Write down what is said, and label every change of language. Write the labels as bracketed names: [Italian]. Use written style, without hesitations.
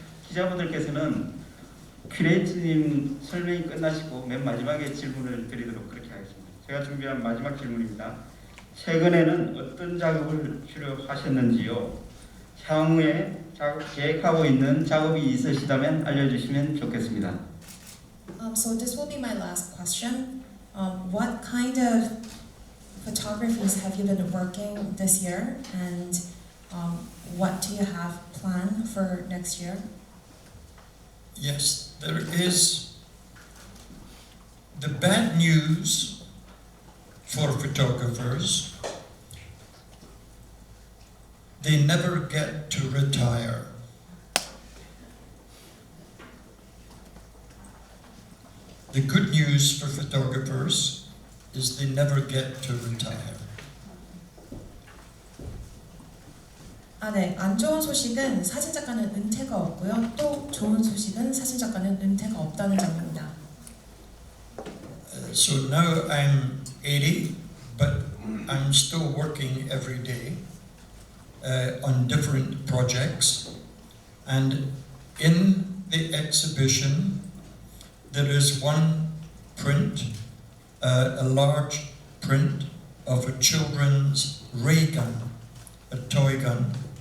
[Korean] 기자분들께서는 큐레이터님 설명이 끝나시고 맨 마지막에 질문을 드리도록 그렇게 하겠습니다. 제가 준비한 마지막 질문입니다. 최근에는 어떤 작업을 주로 하셨는지요? 향후에 계획하고 있는 작업이 있으시다면 알려주시면 좋겠습니다. [English] So this will be my last question. What kind of photographies have you been working this year, and what do you have planned for next year? Yes, there is the bad news for photographers. They never get to retire. The good news for photographers is they never get to retire. [Korean] 네, 안 좋은 소식은 사진작가는 은퇴가 없고요. 또 좋은 소식은 사진작가는 은퇴가 없다는 점입니다. [English] So now I'm 80, but I'm still working every day on different projects. And in the exhibition, there is one print, a large print of a children's ray gun, a toy gun.